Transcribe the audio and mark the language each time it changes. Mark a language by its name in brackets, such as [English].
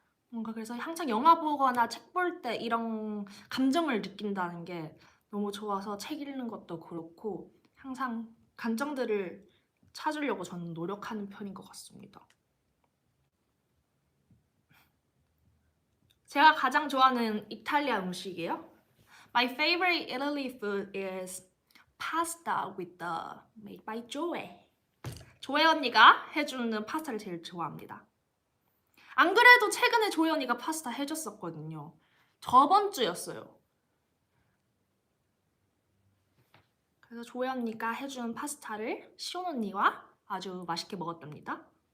[Korean] 뭔가 그래서 항상 영화 보거나 책 볼 때 이런 감정을 느낀다는 게 너무 좋아서 책 읽는 것도 그렇고 항상 감정들을 찾으려고 저는 노력하는 편인 것 같습니다. 제가 가장 좋아하는 이탈리아 음식이에요. [English] My favorite Italy food is pasta with the made by Joe. [Korean] 조에 언니가 해주는 파스타를 제일 좋아합니다. 안 그래도 최근에 조에 언니가 파스타 해줬었거든요. 저번 주였어요. 그래서 조에 언니가 해준 파스타를 시온 언니와 아주 맛있게 먹었답니다.